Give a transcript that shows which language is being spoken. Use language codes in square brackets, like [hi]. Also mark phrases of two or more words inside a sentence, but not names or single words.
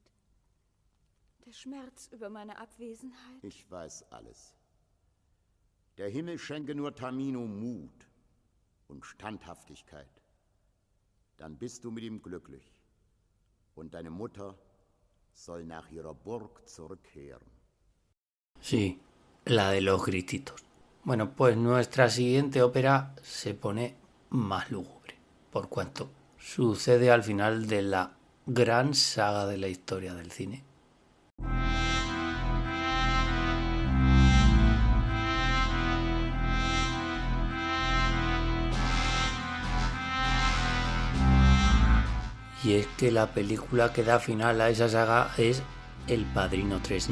[de] Der Schmerz über meine Abwesenheit. Ich weiß alles. Der Himmel schenke nur Tamino Mut und Standhaftigkeit. Dann bist du mit ihm glücklich. Und deine Mutter soll nach ihrer Burg zurückkehren. [es] Sí, la de los grititos. Bueno, pues nuestra siguiente ópera se pone más lúgubre, por cuanto sucede al final de la gran saga de la historia del cine. Y es que la película que da final a esa saga es El Padrino 3.